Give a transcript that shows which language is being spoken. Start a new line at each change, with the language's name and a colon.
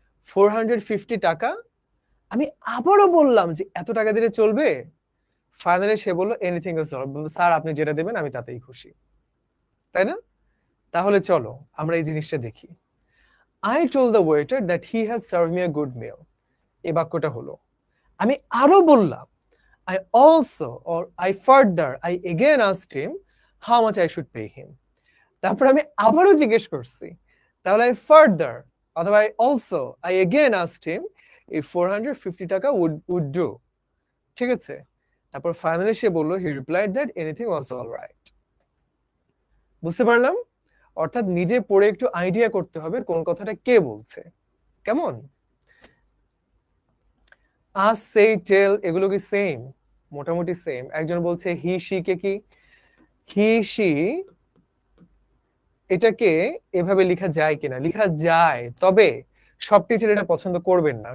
Bangla: 450 টাকা, আমি আবারও বললাম যে এত টাকা দিলে চলবে। ফাইনালি সে বললো
English: anything is all,
Bangla: স্যার আপনি যেটা দেবেন আমি তাতেই খুশি। তাই না? তাহলে চলো আমরা এই জিনিসটা দেখি।
English: I told the waiter that he has serve me a good meal,
Bangla: এই বাক্যটা হলো। আমি আরো বললাম
English: I also or I further I again asked him how much I should pay him,
Bangla: তারপর আমি আবারও জিজ্ঞেস করছি, তাহলে
English: I further
Bangla: অথবা
English: I again asked him if 450 টাকা would do।
Bangla: ঠিক আছে? তারপর ফাইনালি সে বলল
English: he replied that anything was all right।
Bangla: বুঝতে পারলাম? অর্থাৎ নিজে পড়ে একটু আইডিয়া করতে হবে কোন কথাটা কে বলছে। কেমন? আস, সে, টেল এগুলো কি সেম? মোটামুটি সেম। একজন বলছে হি শি কে কি হি শি এটাকে এভাবে লেখা যায় কিনা, লেখা যায়, তবে সব টিচার এটা পছন্দ করবেন না।